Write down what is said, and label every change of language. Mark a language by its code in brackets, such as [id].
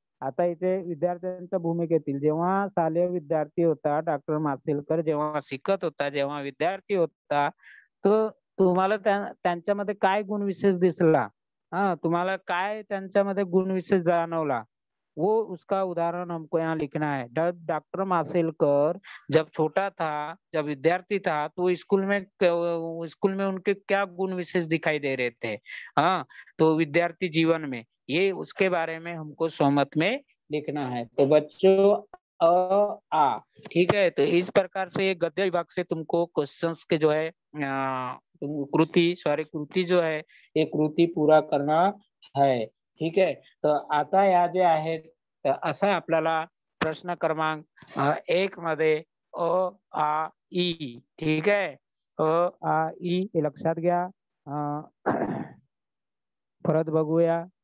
[mr] आता इथे विद्यार्थ्यांच्या भूमिकेतील, जेव्हा शालेय विद्यार्थी होता डॉक्टर मासेलकर, जेव्हा शिकत होता, जेव्हा विद्यार्थी होता, तो तुम्हाला त्यांच्यामध्ये काय गुण विशेष दिसला, तुम्हाला काय त्यांच्यामध्ये गुण विशेष जाणवला, [hi] वो उसका उदाहरण हमको यहाँ लिखना है। डॉक्टर मासेलकर जब छोटा था, जब विद्यार्थी था, तो स्कूल में उनके क्या गुण विशेष दिखाई दे रहे थे। हाँ, तो विद्यार्थी जीवन में ये उसके बारे में हमको सोमत में लिखना है। तो बच्चों आ ठीक है, तो इस प्रकार से ये गद्य विभाग से तुमको क्वेश्चंस के जो है कृति जो है ये कृति पूरा करना है। [mr] ठीक आहे, तर आता या जे आहेत असा आपल्याला प्रश्न क्रमांक 1 मध्ये अ आ ई, ठीक आहे, अ आ ई हे लक्षात घ्या। परत बघूया।